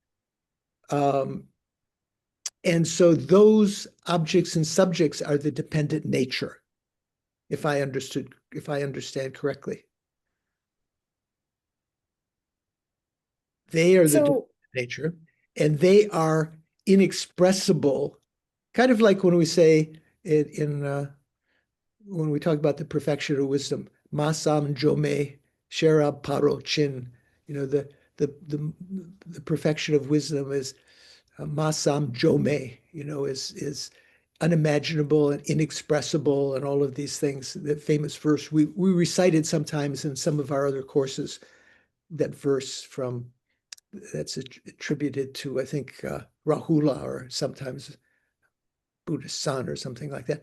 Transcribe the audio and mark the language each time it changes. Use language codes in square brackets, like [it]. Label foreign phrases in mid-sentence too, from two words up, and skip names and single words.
[en] And so those objects and subjects are the dependent nature, if I understand correctly. They are the dependent nature, and they are inexpressible, kind of like when we say when we talk about the perfection of wisdom, [bo] masam jome sherab paro chin. [en] The perfection of wisdom is [bo] masam jome, [en] is unimaginable and inexpressible and all of these things. The famous verse we recited sometimes in some of our other courses, that verse that's attributed to, I think, Rahula, or sometimes Buddhist son or something like that.